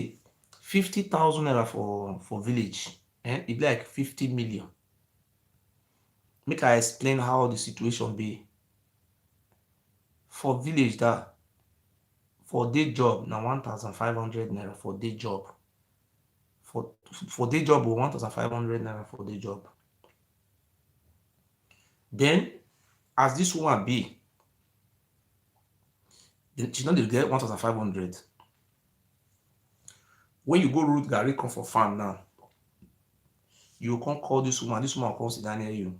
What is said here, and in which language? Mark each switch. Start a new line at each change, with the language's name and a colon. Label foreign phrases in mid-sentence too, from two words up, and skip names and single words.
Nigerian Pidgin: You see, 50,000 naira for village. it be like 50 million. Make I explain how the situation be. For village that for day job na 1,500 naira for day job. For day job 1,500 naira for day job. Then as this woman be, she no dey get 1,500. When you go root garri come for farm now, you come call this woman will come sit down near you.